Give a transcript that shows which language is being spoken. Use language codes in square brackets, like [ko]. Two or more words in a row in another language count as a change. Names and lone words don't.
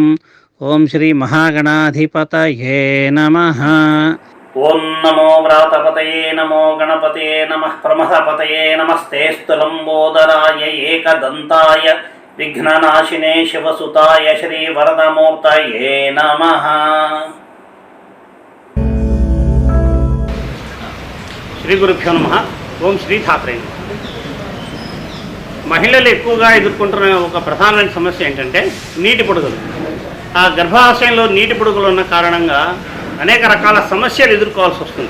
[sa] ओं श्री महागणाधिपतये नमः। ओं नमो व्रातपतये नमो गणपतये नमः प्रमथपतये नमस्तेऽस्तु लम्बोदराय एकदन्ताय विघ्ननाशिने शिवसुताय श्रीवरदमूर्तये नमः। శ్రీగురుభ్యో నమః. ఓం శ్రీ ఠాకరే. [te] మహిళలు ఎక్కువగా ఎదుర్కొంటున్న ఒక ప్రధానమైన సమస్య ఏంటంటే నీటి పొడుగులు. ఆ గర్భాశయంలో నీటి పొడుగులు ఉన్న కారణంగా అనేక రకాల సమస్యలు ఎదుర్కోవాల్సి వస్తుంది.